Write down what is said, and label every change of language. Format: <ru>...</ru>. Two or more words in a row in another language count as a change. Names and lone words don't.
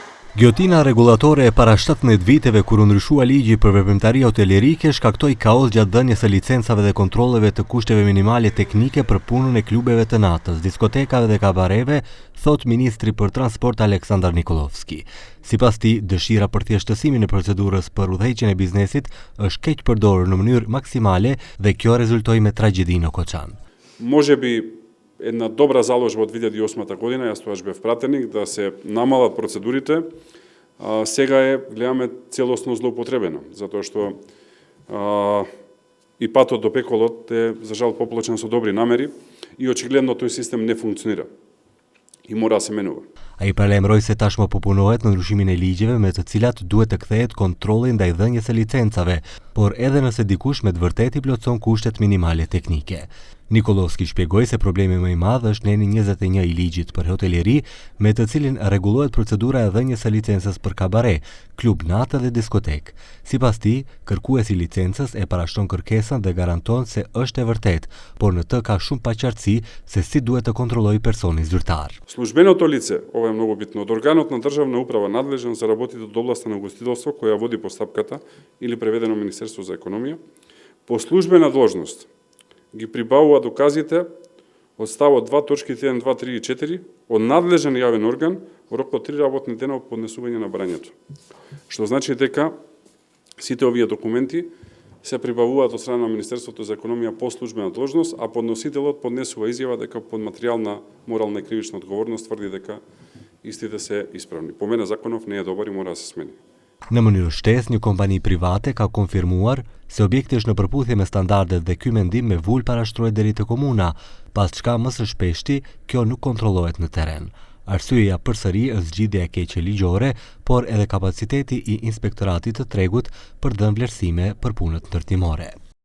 <sq>Gjotina rregullatore e para 17 viteve kur u ndryshua ligji për veprimtari hotelerike shkaktoi kaos gjatë dhënies së licencave dhe kontrolleve të kushteve minimale teknike për punën e klubeve të natës, diskotekave dhe kabareve, thot ministri për transport Aleksandar Nikolovski. Sipas tij, dëshira për thjeshtësimin e procedurës për udhëheqjen e biznesit është keq përdorur në mënyrë maksimale dhe kjo rezultoi me tragjedi në Koçan.</sq> <mk>Може би една добра заложба од 2008 година, јас тогаш бев пратеник, да се намалат процедурите, сега гледаме целосно злоупотребено, затоа што и патот до пеколот е, за жал, поплачен со добри намери и очигледно тој систем не функционира и мора да се менува.</mk> <sq>Ai paralajmëroi se tashmë po punohet në ndryshimin e ligjeve me të cilat duhet të kthehet kontrolli ndaj dhënies së licencave, por edhe nëse dikush me të vërtetë i plotson kushtet minimale teknike. Nikolovski shpjegoi se problemi më i madh është neni 21 i ligjit për hoteleri, me të cilin rregullohet procedura e dhënies së licencës për kabare, klub natë dhe diskotek. Sipas tij, kërkuesi i licencës e parashton kërkesën dhe garanton se është e vërtetë, por në të ka shumë paqartësi se si duhet të kontrollojë personi zyrtar.</sq> <mk>Службеното лице, ова е многу битно, од органот на државна управа надлежен за работите од областа на угостителство која води постапката или преведено Министерство за економија, по службена должност ги прибавува доказите од ставот 2 точките 1, 2, 3 и 4 од надлежен јавен орган во рок од 3 работни дена од поднесување на барањето. Што значи дека сите овие документи се прибавуваат од страна на Министерството за економија по службена должност, а подносителот поднесува изјава дека под материјална, морална и кривична одговорност тврди дека истите се исправни. По мене законов не е добар и мора да се смени.</mk> <sq>Në mënyrë shtesë, një kompani private ka konfirmuar se objekti është në përputhje me standardet dhe ky mendim me vul parashtrohet deri te komuna, pas çka më së shpeshti kjo nuk kontrollohet në terren. Arsyeja përsëri është zgjidhja e keqe ligjore, por edhe kapaciteti i inspektoratit të tregut për dhënë vlerësime për punët ndërtimore.</sq>